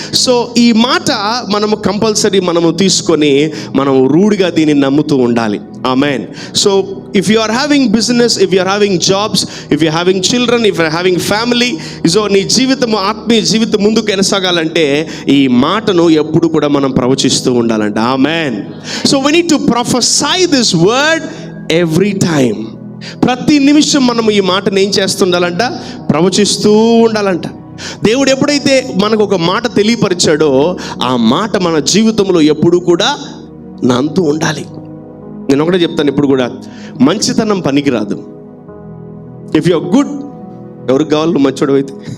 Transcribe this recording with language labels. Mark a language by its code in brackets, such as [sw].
[te] So ఈ మాట మనము కంపల్సరీ మనము తీసుకొని మనం రూఢిగా దీన్ని నమ్ముతూ ఉండాలి. ఆమేన్. [en] so if you are having business, if you are having jobs, if you having children, if you are having family, so [te] నీ జీవితం, ఆత్మీయ జీవితం ముందుకు కొనసాగాలంటే ఈ మాటను ఎప్పుడు కూడా మనం ప్రవచిస్తూ ఉండాలంట. ఆమేన్. [en] So we need to prophesy this word every time. [te] ప్రతి నిమిషం మనం ఈ మాటను ఏం చేస్తుండాలంట? ప్రవచిస్తూ ఉండాలంట. దేవుడు ఎప్పుడైతే మనకు ఒక మాట తెలియపరిచాడో ఆ మాట మన జీవితంలో ఎప్పుడు కూడా నాంతూ ఉండాలి. నేను ఒకటే చెప్తాను, ఇప్పుడు కూడా మంచితనం పనికిరాదు. [en] if you are good, [te] ఎవరికి కావాలి నువ్వు మంచోడు అయితే?